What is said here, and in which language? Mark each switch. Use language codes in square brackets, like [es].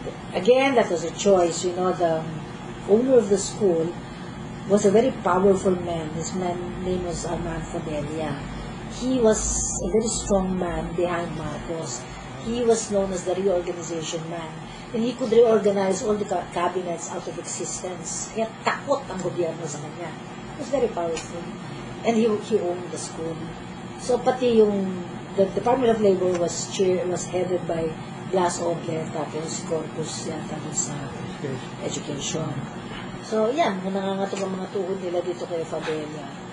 [en] Again, that was a choice. The owner of the school was a very powerful man. His name was Armand Fabella. He was a very strong man behind Marcos. He was known as the reorganization man. And he could reorganize all the cabinets out of existence. [tl] Kaya takot ang gobyerno sa kanya. [en] He was very powerful. And he owned the school. [tl] So pati [en] the Department of Labor was headed by Blas Oble, [tl] tapos Corpus yata sa [en] education. [tl] So yan, nangangatog ang mga tuhod nila dito kay Fabella.